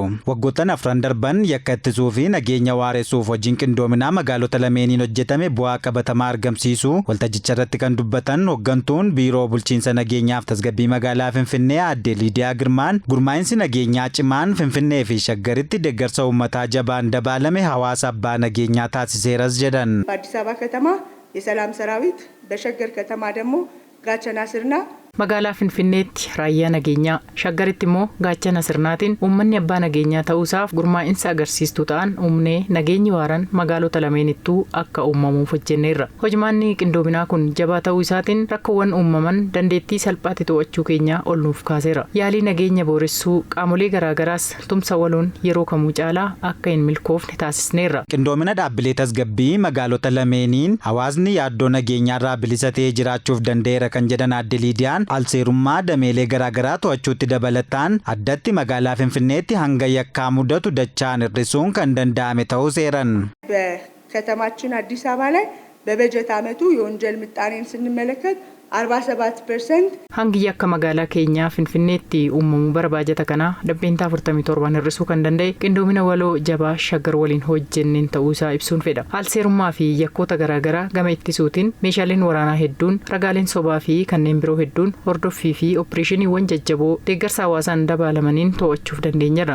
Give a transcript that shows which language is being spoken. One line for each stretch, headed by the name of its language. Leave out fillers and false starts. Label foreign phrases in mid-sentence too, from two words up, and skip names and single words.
Oromo: Waggoottan 4 darban yakka ittisuu fi nageenya waaressuuf hojiin qindoominaa magaalota lameeniin hojjetame bu'aa qabatamaa argamsiisu waltajjicha irratti kan dubbatan hooggantuun biiroo bulchiinsa nageenyaaf tasgabbii magaalaa Finfinnee aadde Liidiyaa Girmaan gurmaa'insi nageenyaa cimaan Finfinnee fi Shaggaritti deeggarsa uummataa jabaan dabaalame hawaasa abbaa nageenyaa taasiseeras jedhan.
Amharic: በአዲስ አበባ ከተማ የሰላም ሰራዊት በሸገር ከተማ ደግሞ ጋቸና ስርና
Oromo: magaalaa Finfinneetti raayyaa nageenyaa Shaggaritti immoo gaachana sirnaatiin uummanni abbaa nageenyaa ta'uusaaf gurmaa'insa agarsiistuu ta'an uumnee nageenyi waaran magaalota lameenittuu akka uumamuuf hojjenneerra. Hojimaanni qindoominaa kun jabaa ta'uu isaatiin rakkoowwan uumaman dandeettii salphaatti to'achuu keenya ol nuuf kaaseera. Yaalii nageenya booressuu qaamolee garaagaraas tumsa waloon yeroo kamuu caalaa akka hin milkoofne taasisneerra. Qindoomina dhaabbilee tasgabbii magaalota lameeniin hawaasni yaaddoo nageenyaarraa bilisa ta'ee jiraachuuf danda'eera kan jedhan aadde Liidiyaan alseerummaa dameelee garaagaraa to'achuutti dabalataan addatti magaalaa Finfinneetti hanga yakkaa mudatu dachaan hir'isuun kan danda'ame ta'uu seeran.
Amharic: በከተማችን አዲስ አበባ ላይ በበጀት ዓመቱ የወንጀል ምጣኔን ስንመለከት 47%
Oromo: hangi yakka magaalaa keenyaa Finfinneetti uumamuu bara baajata kanaa dhibbeentaa 47 hir'isuu kan danda'e qindoomina waloo jabaa Shaggar waliin hojjenneen ta'uu isaa ibsuun fedha. Alseerummaa fi yakkoota garaagaraa gama ittisuutiin meeshaaleen waraanaa hedduun ragaaleen sobaa fi kanneen biroo hedduun hordoffii fi opereeshiniiwwan jajjaboo deeggarsa hawaasaan dabaalamaniin to'achuuf dandeenyerra.